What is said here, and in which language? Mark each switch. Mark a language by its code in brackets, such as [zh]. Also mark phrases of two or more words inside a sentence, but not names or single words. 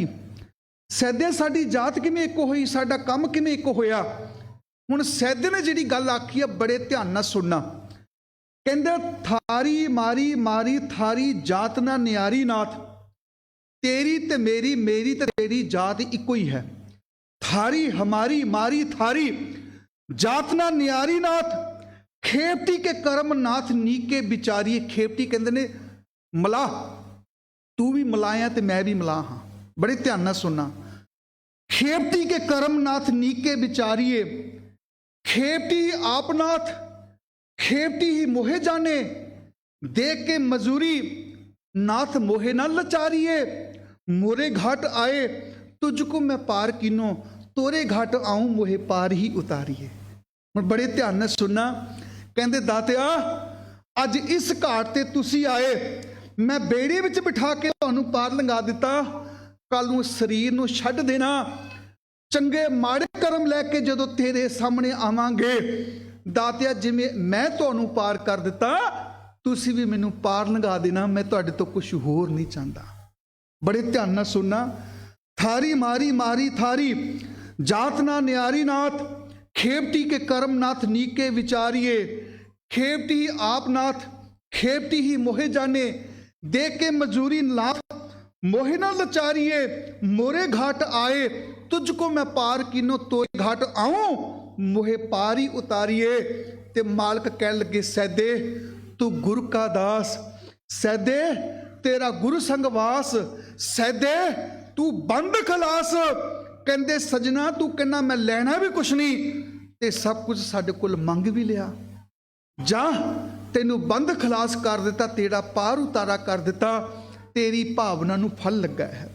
[pa] ਸੈਦੇ ਸਾਡੀ ਜਾਤ ਕਿਵੇਂ ਇੱਕ ਹੋਈ, ਸਾਡਾ ਕੰਮ ਕਿਵੇਂ ਇੱਕ ਹੋਇਆ? ਹੁਣ ਸੈਦੇ ਨੇ ਜਿਹੜੀ ਗੱਲ ਆਖੀ ਆ ਬੜੇ ਧਿਆਨ ਨਾਲ ਸੁਣਨਾ। ਕਹਿੰਦੇ [hi] थारी मारी मारी थारी जात ना निआरी नाथ, [pa] ਤੇਰੀ ਤੇ ਮੇਰੀ, ਮੇਰੀ ਤੇ ਤੇਰੀ ਜਾਤ ਇੱਕੋ ਹੀ ਹੈ। [hi] थारी हमारी मारी थारी जात ना नियारी नाथ, खेपटी के कर्म नाथ नीके बिचारी। [pa] ਖੇਪਟੀ ਕਹਿਤੇ ਨੇ ਮਲਾਹ, ਤੂ ਭੀ ਮਲਾਇਆ ਤੇ ਮੈਂ ਭੀ ਮਲਾਹ ਹਾਂ। ਬੜੇ ਧਿਆਨ ਨਾ ਸੁਣਨਾ। [hi] खेपटी के कर्म नाथ नीके बिचारिए, खेपटी आप नाथ, खेपटी ही मोहे जाने, देख के मजूरी नाथ मोहे ना लचारिए। मोरे घाट आए तुझको मैं पार कीनो, तोरे घाट आऊं मोहे पार ही उतारिए। [pa] ਹੁਣ ਬੜੇ ਧਿਆਨ ਨਾਲ ਸੁਣਨਾ। ਕਹਿੰਦੇ ਦਾਤਿਆ ਅੱਜ ਇਸ ਘਾਟ ਤੇ ਤੁਸੀ ਆਏ, ਮੈਂ ਬੇੜੇ ਵਿਚ ਬਿਠਾ ਕੇ ਤੁਹਾਨੂੰ ਪਾਰ ਲੰਘਾ ਦਿੱਤਾ, ਕੱਲ੍ਹ ਨੂੰ ਸ਼ਰੀਰ ਨੂੰ ਛੱਡ ਦੇਣਾ, ਚੰਗੇ ਮਾੜੇ ਕਰਮ ਲੈਕੇ ਜਦੋਂ ਤੇਰੇ ਸਾਹਮਣੇ ਆਵਾਂਗੇ ਦਾਤਿਆ, ਜਿਵੇਂ ਮੈਂ ਤੁਹਾਨੂੰ ਪਾਰ ਕਰ ਦਿੱਤਾ ਤੁਸੀ ਭੀ ਮੈਨੂੰ ਪਾਰ ਲੰਘਾ ਦੇਣਾ, ਮੈਂ ਤੁਹਾਡੇ ਤੋ ਕੁਝ ਹੋਰ ਨਹੀਂ ਚਾਹਤਾ। ਬੜੇ ਧਿਆਨ ਨਾਲ ਸੁਣਨਾ। [hi] थारी मारी मारी थारी जात ना न्यारी नाथ, खेपटी के कर्म नाथ नीके विचारिए। खेपटी आप नाथ, खेपटी ही मोहे जाने, दे के मजूरी नाथ मोहे ना लचारिए। मोरे घाट आए तुझको मैं पार कीनो, तो घाट आऊं मोहे पार ही उतारिए। [pa] ਤੇ ਮਾਲਕ ਕਹਿ ਲੱਗੇ ਸੈਦੇ ਤੂ ਗੁਰੂ ਕਾ ਦਾਸ, ਸੈਦੇ ਤੇਰਾ ਗੁਰੂ ਸੰਗਵਾਸ, ਸੈਦੇ ਤੂ ਬੰਦ ਖਲਾਸ। ਕਹਿਤੇ ਸੱਜਣਾ ਤੂ ਕਹਿਣਾ ਮੈਂ ਲੈਣਾ ਭੀ ਕੁਝ ਨਹੀਂ ਤੇ ਸਭ ਕੁਝ ਸਾਡੇ ਕੋਲ ਮੰਗ ਭੀ ਲਿਆ, ਜਾ ਤੈਨੂੰ ਬੰਦ ਖਲਾਸ ਕਰ ਦਿੱਤਾ, ਤੇਰਾ ਪਾਰ ਉਤਾਰਾ ਕਰ ਦਿੱਤਾ, ਤੇਰੀ ਭਾਵਨਾ ਨੂੰ ਫਲ ਲੱਗਾ ਹੈ।